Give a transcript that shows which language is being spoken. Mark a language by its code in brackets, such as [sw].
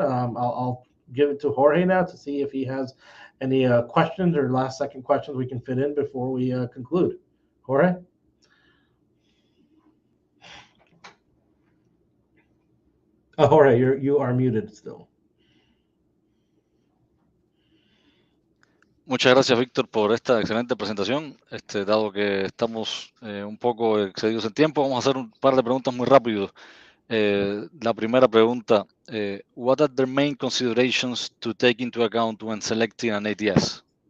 [en] I'll give it to Jorge now to see if he has any questions or last second questions we can fit in before we conclude. Jorge? Jorge, you are muted still. [es] Muchas gracias, Víctor, por esta excelente presentación. Dado que estamos un poco excedidos en tiempo, vamos a hacer un par de preguntas muy rápido. La primera pregunta, [en] what are the main considerations to take into account when selecting an ATS?